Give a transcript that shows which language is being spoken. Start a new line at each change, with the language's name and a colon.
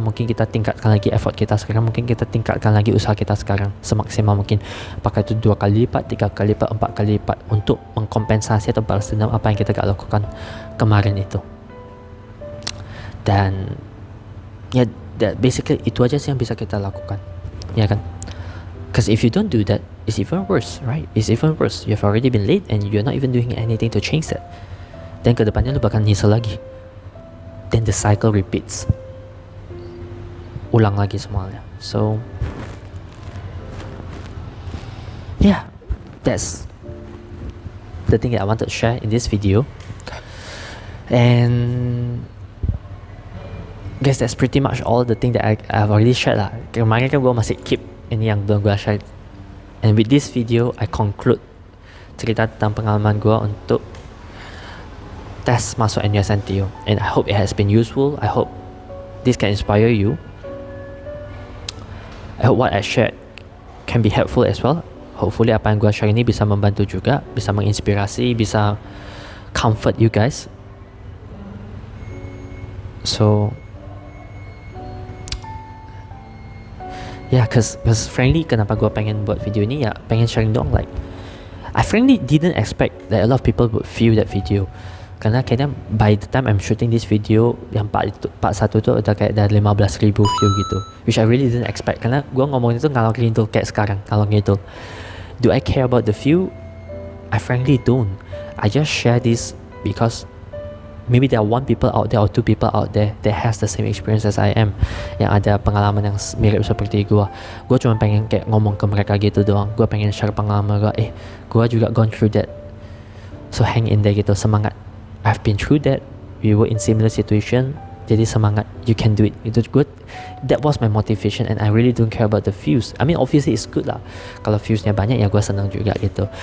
Indonesian: Mungkin kita tingkatkan lagi effort kita sekarang. Mungkin kita tingkatkan lagi usaha kita sekarang semaksimal mungkin. Apakah itu 2 kali lipat, 3 kali lipat, 4 kali lipat, untuk mengkompensasi atau balas dendam apa yang kita gak lakukan kemarin itu. Dan ya, basically itu aja sih yang bisa kita lakukan, ya kan?
English: Because if you don't do that, it's even worse, right? It's even worse. You've already been late and you're not even doing anything to change that.
Indonesian: Dan kedepannya lu bakal nyesel lagi.
English: Then the cycle repeats.
Indonesian: Ulang lagi semuanya.
English: So, yeah, that's the thing that I want to share in this video. And guys, that's pretty much all the thing that I've already shared lah.
Indonesian: Kemarin kan gue masih keep ini yang belum gue share.
English: And with this video, I conclude
Indonesian: cerita tentang pengalaman gue untuk tes masuk NUS/NTU.
English: And I hope it has been useful. I hope this can inspire you. I hope what I shared can be helpful as well.
Indonesian: Hopefully apa yang gue share ini bisa membantu juga, bisa menginspirasi, bisa
English: comfort you guys.
Indonesian: So yeah, cause frankly, kenapa gue pengen buat video ini ya, pengen sharing doang.
English: Like, I frankly didn't expect that a lot of people would view that video. Karena kayaknya by the time I'm shooting this video,
Indonesian: yang part 1 tuh udah kayak dari 15,000 view gitu,
English: which I really didn't expect.
Indonesian: Karena gue ngomong itu ngalor ngidul kayak sekarang, ngalor ngidul.
English: Do I care about the view? I frankly don't. I just share this because maybe there are 1 people out there or 2 people out there that has the same experience as I am,
Indonesian: yang ada pengalaman yang mirip seperti gue. Gue cuma pengen kayak ngomong ke mereka gitu doang. Gue pengen share pengalaman gue. Gue juga
English: gone through that. So hang in there gitu, semangat. I've been through that. We were in similar situation.
Indonesian: Jadi semangat,
English: you can do it. Itu good. That was my motivation, and I really don't care about the views. I mean, obviously it's good lah.
Indonesian: Kalau viewsnya banyak ya gue senang juga gitu.